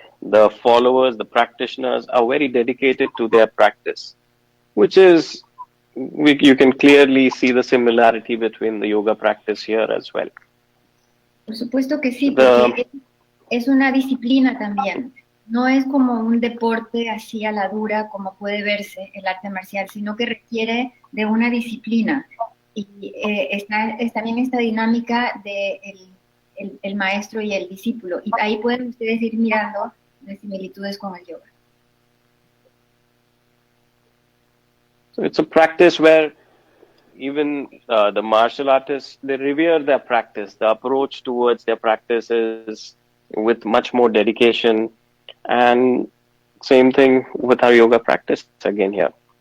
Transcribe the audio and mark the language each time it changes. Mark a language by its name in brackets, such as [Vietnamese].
[English] The followers, the practitioners are very dedicated to their practice, which is you can clearly see the similarity between the yoga practice here as well. [Spanish] Por supuesto que sí, porque es una disciplina también. No es como un deporte así a la dura como puede verse el arte marcial, sino que requiere de una disciplina. Y está también esta dinámica de el maestro y el discípulo. Y ahí pueden ustedes ir mirando las similitudes con el yoga. [English] So it's a practice where even the martial artists, they revere their practice. The approach towards their practice is with much more dedication. And same thing with our yoga practice again here.